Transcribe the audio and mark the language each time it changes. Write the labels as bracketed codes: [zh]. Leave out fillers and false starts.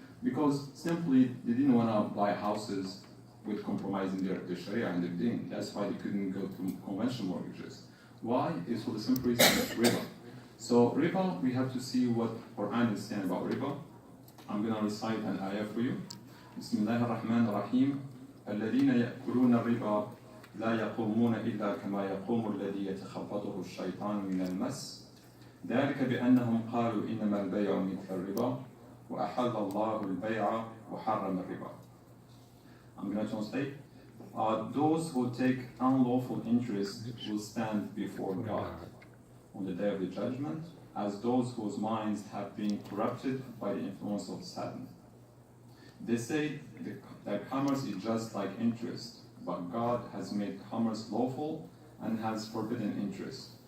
[en] Because simply they didn't want to buy houses with compromising their Sharia and their deen. That's why they couldn't go to conventional mortgages. Why? It's for the simple reason of riba. So riba, we have to see what Quran is saying about riba. I'm going to recite an ayah for you. [ar] Bismillah ar-Rahman ar-Rahim. الذين يأكلون الربا لا يقومون إلا كما يقوم الذي يتخبطه الشيطان من المس ذلك بأنهم قالوا إنما البيع مثل الربا وأحل الله البيع وحرم الربا. [en] I'm going to translate. Those who take unlawful interest will stand before God on the day of the judgment as those whose minds have been corrupted by the influence of Satan. They say that commerce is just like interest, but God has made commerce lawful and has forbidden interest.